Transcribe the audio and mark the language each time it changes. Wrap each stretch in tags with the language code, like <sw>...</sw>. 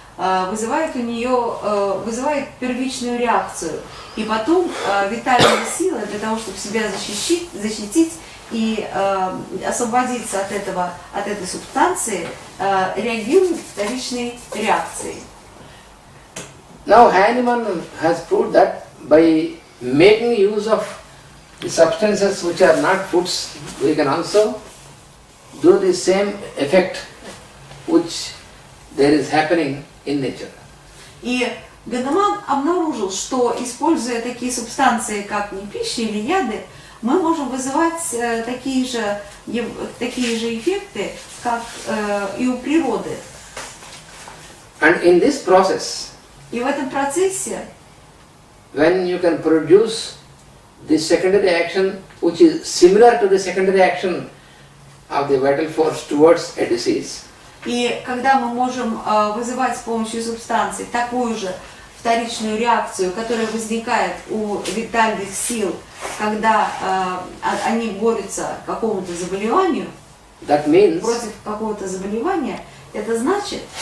<ru>вызывает у нее первичную реакцию. И потом витальная сила для того, чтобы себя защитить и освободиться от этой субстанции, реагирует вторичной реакцией.</ru> <en>Now Heinemann has proved that by making use of the substances which are not foods, we can also do the same effect which there is happening in nature.</en> <ru>И Ведам обнаружил, что, используя такие субстанции, как не пища или яды, мы можем вызывать такие же эффекты, как и у природы.</ru> <en>And in this process,</en> <ru>И в этом процессе,</ru> <en>when you can produce the secondary action which is similar to the secondary action of the vital force towards a disease,</en> <ru>и когда мы можем вызывать с помощью субстанций такую же вторичную реакцию, которая возникает у витальных сил, когда они борются к какому-то заболеванию,</ru> <en>that means</en> <ru>против какого-то заболевания, это значит,</ru>